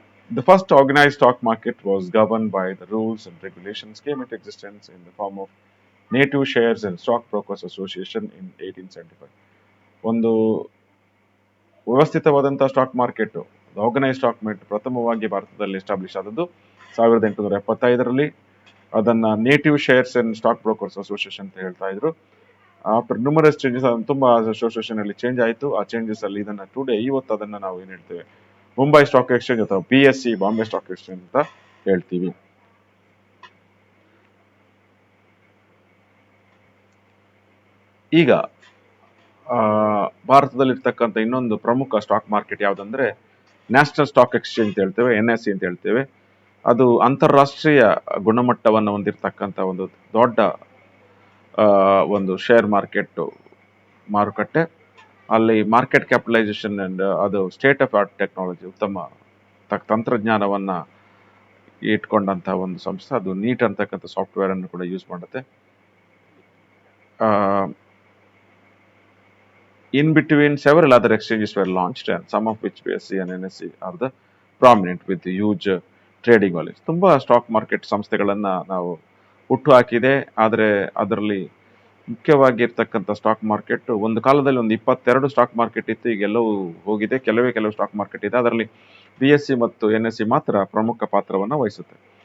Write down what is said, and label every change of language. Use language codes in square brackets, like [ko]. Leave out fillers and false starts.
[en] The first organized stock market was governed by the rules and regulations came into existence in the form of Native Shares and Stock Brokers Association in 1875. [kn] ಒಂದು ವ್ಯವಸ್ಥಿತವಾದಂತಹ stock market, organise stock market ಪ್ರಥಮವಾಗಿ ಭಾರತದಲ್ಲಿ establish ಆದದ್ದು 1875ರಲ್ಲಿ. ಅದನ್ನ native shares and stock brokers association ಅಂತ ಹೇಳ್ತಾ ಇದ್ರು. [en] after numerous changes, [kn] ತುಂಬಾ association ಅಲ್ಲಿ ಚೇಂಜ್ ಆಯಿತು. ಆ ಚೇಂಜಸ್ ಅಲ್ಲಿ ಇದನ್ನ ಇವತ್ತು ಅದನ್ನ ನಾವು ಏನ್ ಹೇಳ್ತೇವೆ ಮುಂಬೈ ಸ್ಟಾಕ್ ಎಕ್ಸ್ಚೇಂಜ್ ಅಥವಾ BSE ಬಾಂಬೆ ಸ್ಟಾಕ್ ಎಕ್ಸ್ಚೇಂಜ್ ಅಂತ ಹೇಳ್ತೀವಿ. ಈಗ ಭಾರತದಲ್ಲಿರ್ತಕ್ಕಂಥ ಇನ್ನೊಂದು ಪ್ರಮುಖ stock market ಯಾವ್ದಂದ್ರೆ national stock exchange ಅಂತ ಹೇಳ್ತೇವೆ, NSE ಅಂತ ಹೇಳ್ತೇವೆ. ಅದು ಅಂತಾರಾಷ್ಟ್ರೀಯ ಗುಣಮಟ್ಟವನ್ನು ಹೊಂದಿರತಕ್ಕಂಥ ಒಂದು ದೊಡ್ಡ ಒಂದು ಶೇರ್ ಮಾರುಕಟ್ಟೆ. ಅಲ್ಲಿ ಮಾರ್ಕೆಟ್ ಕ್ಯಾಪಿಟಲೈಸೇಷನ್ ಅಂಡ್ ಅದು ಸ್ಟೇಟ್ ಆಫ್ ಆರ್ಟ್ ಟೆಕ್ನಾಲಜಿ, ಉತ್ತಮ ತಂತ್ರಜ್ಞಾನವನ್ನ ಇಟ್ಕೊಂಡಂತಹ ಒಂದು ಸಂಸ್ಥೆ. ಅದು ನೀಟ್ ಅಂತಕ್ಕಂಥ ಸಾಫ್ಟ್ವೇರ್ ಅನ್ನು ಕೂಡ ಯೂಸ್ ಮಾಡುತ್ತೆ. [en] In between, several other exchanges were launched, and some of which BSE and NSE are the prominent with the huge trading volumes. [kn] ತುಂಬಾ ಸ್ಟಾಕ್ ಮಾರ್ಕೆಟ್ ಸಂಸ್ಥೆಗಳನ್ನ ನಾವು ಹುಟ್ಟು ಹಾಕಿದೆ. ಆದರೆ ಅದರಲ್ಲಿ ಮುಖ್ಯವಾಗಿರ್ತಕ್ಕಂಥ ಸ್ಟಾಕ್ ಮಾರ್ಕೆಟ್ ಒಂದು ಕಾಲದಲ್ಲಿ ಒಂದು 22 ಸ್ಟಾಕ್ ಮಾರ್ಕೆಟ್ ಇತ್ತು, ಈಗ ಎಲ್ಲವೂ ಹೋಗಿದೆ. ಕೆಲವು ಸ್ಟಾಕ್ ಮಾರ್ಕೆಟ್ ಇದೆ. ಅದರಲ್ಲಿ BSE ಮತ್ತು NSE ಮಾತ್ರ ಪ್ರಮುಖ ಪಾತ್ರವನ್ನು ವಹಿಸುತ್ತೆ.